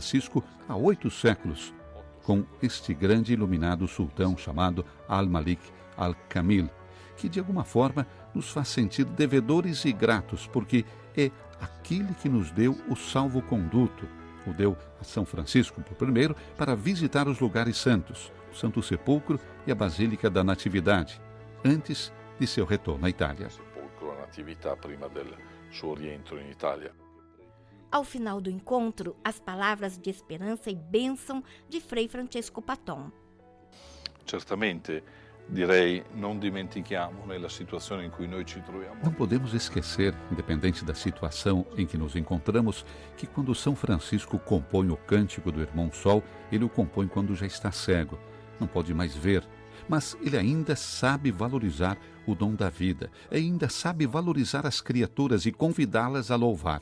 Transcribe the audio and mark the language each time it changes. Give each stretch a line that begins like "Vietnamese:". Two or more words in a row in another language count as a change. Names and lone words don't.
Portuguese: Francisco há 8 séculos, com este grande e iluminado sultão chamado Al-Malik Al-Kamil, que de alguma forma nos faz sentir devedores e gratos, porque é aquele que nos deu o salvo-conduto, o deu a São Francisco primeiro para visitar os lugares santos, o Santo Sepulcro e a Basílica da Natividade, antes de seu retorno à Itália. Ao final do encontro, as palavras de esperança e bênção de Frei Francesco Patton.
Italian: Certamente, direi, non dimentichiamo nella situazione in cui noi ci troviamo.
Portuguese: Não podemos esquecer, independente da situação em que nos encontramos, que quando São Francisco compõe o Cântico do Irmão Sol, ele o compõe quando já está cego, não pode mais ver, mas ele ainda sabe valorizar o dom da vida, ainda sabe valorizar as criaturas e convidá-las a louvar.